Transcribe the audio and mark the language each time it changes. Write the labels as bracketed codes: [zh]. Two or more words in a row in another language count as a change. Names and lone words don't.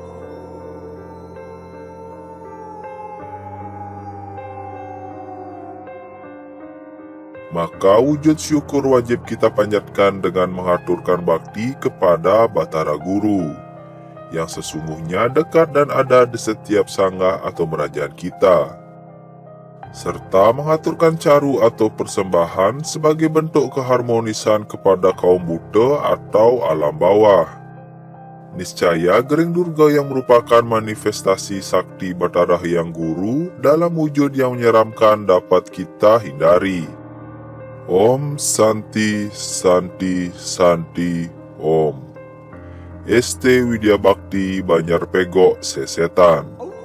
[id] Maka wujud syukur wajib kita panjatkan dengan mengaturkan bakti kepada Batara Guru, yang sesungguhnya dekat dan ada di setiap sanggah atau merajaan kita, serta mengaturkan caru atau persembahan sebagai bentuk keharmonisan kepada kaum Buddha atau alam bawah. Niscaya Gering Durga yang merupakan manifestasi sakti Batara Hyang Guru dalam wujud yang menyeramkan dapat kita hindari. [sa] Om Santi Santi Santi Om. [id] ST Widya Bakti Banjar Pegok Sesetan.